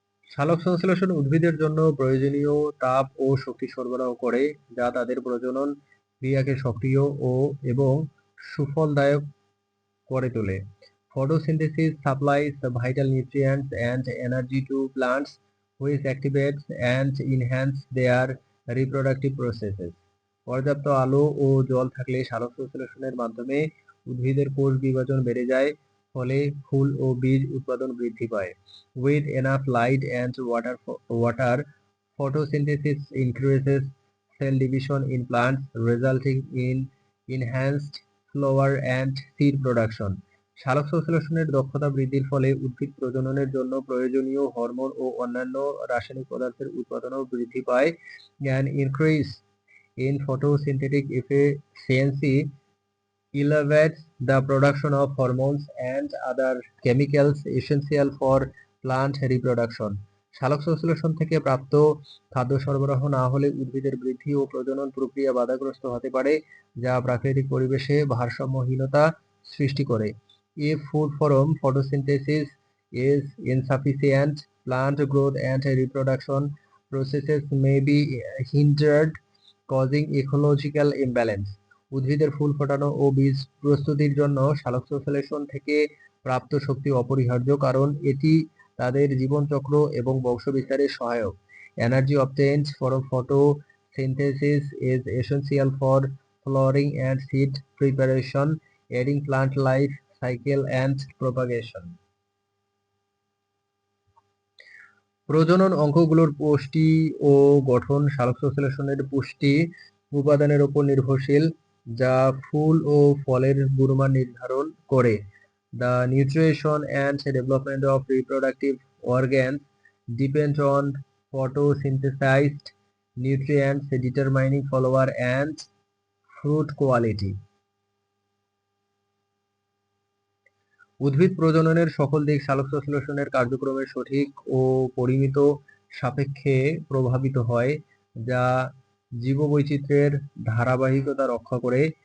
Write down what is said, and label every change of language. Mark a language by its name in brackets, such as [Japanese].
[Bangla] সালোক সংশ্লেষণ উদ্ভিদের জন্য প্রয়োজনীয় তাপ ও শক্তি সরবরাহ করে, যা তাদের প্রজনন ক্রিয়াকে সক্রিয় এবং সুফলদায়ক করে তোলে। [English] Photosynthesis supplies the vital nutrients and energy to plants, which activates and enhance their reproductive processes. [Bangla] পর্যাপ্ত আলো ও জল থাকলে সালোক সংশ্লেষণের মাধ্যমে উদ্ভিদের কোষ বিভাজন বেড়ে যায়, ফলে ফুল ও বীজ উৎপাদন বৃদ্ধি পায়। [English] With enough light and water, photosynthesis increases cell division in plants, resulting in enhanced flower and seed production. [Bangla] সালোক সংশ্লেষণের দক্ষতা বৃদ্ধির ফলে উদ্ভিদ প্রজননের জন্য প্রয়োজনীয় হরমোন ও অন্যান্য রাসায়নিক পদার্থের উৎপাদনও বৃদ্ধি পায়। [English] An increase in photosynthetic efficiency elevates the production of hormones and other chemicals essential for plant reproduction. [Bangla] সালোক সংশ্লেষণ থেকে প্রাপ্ত খাদ্য সরবরাহ না হলে উদ্ভিদের বৃদ্ধি ও প্রজনন প্রক্রিয়া বাধাগ্রস্ত হতে পারে, যা প্রাকৃতিক পরিবেশে ভারসাম্যহীনতা সৃষ্টি করে। [English] If food from photosynthesis is insufficient, plant growth and reproduction processes may be hindered, causing ecological imbalance. [Bangla] উদ্ভিদের ফুল ফোটানো ও বীজ প্রস্তুতির জন্য সালোক সংশ্লেষণ থেকে প্রাপ্ত শক্তি অপরিহার্য, কারণ এটি তাদের জীবনচক্র এবং বংশবিস্তারে সহায়ক। [English] Energy obtained from photosynthesis is essential for flowering and seed preparation, aiding plant life cycle and propagation. [Bangla] প্রজনন অঙ্গগুলোর পুষ্টি ও গঠন সালোক সংশ্লেষণের পুষ্টি উপাদানের উপর নির্ভরশীল, যা ফুল ও ফলের গুণমান নির্ধারণ করে। [English] The nutrition and development of reproductive organs depend on photosynthesized nutrients, determining flower and fruit quality. [Bangla] উদ্ভিদ প্রজননের সকল দিক সালোক সংশ্লেষণের কার্যক্রমের সঠিক ও পরিমিত সাপেক্ষে প্রভাবিত হয়, যা জীববৈচিত্র্যের ধারাবাহিকতা রক্ষা করে।